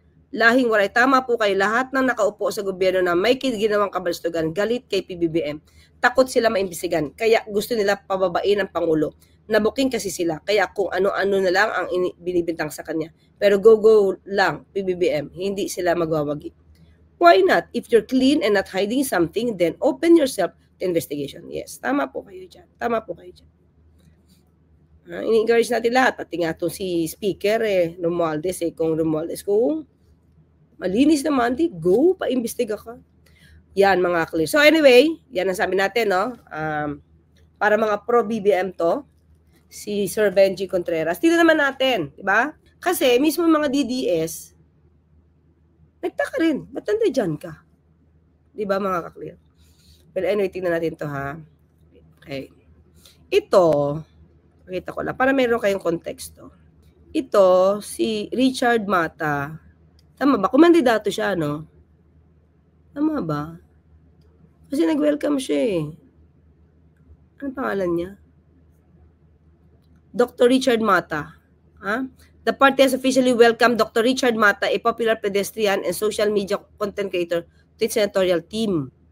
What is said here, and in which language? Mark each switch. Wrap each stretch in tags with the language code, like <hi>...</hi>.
<tl>Lahing waray, tama po kayo, lahat ng nakaupo sa gobyerno na may ginawang kabalstugan, galit kay PBBM. Takot sila maimbestigan, kaya gusto nila pababain ang Pangulo. Nabuking kasi sila, kaya kung ano-ano na lang ang binibintang sa kanya. Pero go lang, PBBM, hindi sila magwawagi.</tl> <en>Why not? If you're clean and not hiding something, then open yourself to investigation.</en> <tl>Yes, tama po kayo dyan. Tama po kayo dyan. Ini-encourage natin lahat, pati nga itong si Speaker Romualdez, kung Romualdez, kung malinis naman, go, paimbestiga ka. Yan mga clear. So anyway, yan ang sabi natin, no? Para mga pro-BBM to, si Sir Benji Contreras, tignan naman natin, di ba? Kasi mismo mga DDS, nagtaka rin, ba't nandiyan ka? Di ba mga ka-clear? Well, anyway, tignan natin to ha. Okay. Ito, pakita ko lang, para meron kayong konteksto. Ito, si Richard Mata. Tama ba? Kumandidato siya, no? Tama ba? Kasi nag-welcome siya Anong pangalan niya? Dr. Richard Mata.</tl> <en>The party has officially welcomed Dr. Richard Mata, a popular pedestrian and social media content creator, to its senatorial team.</en>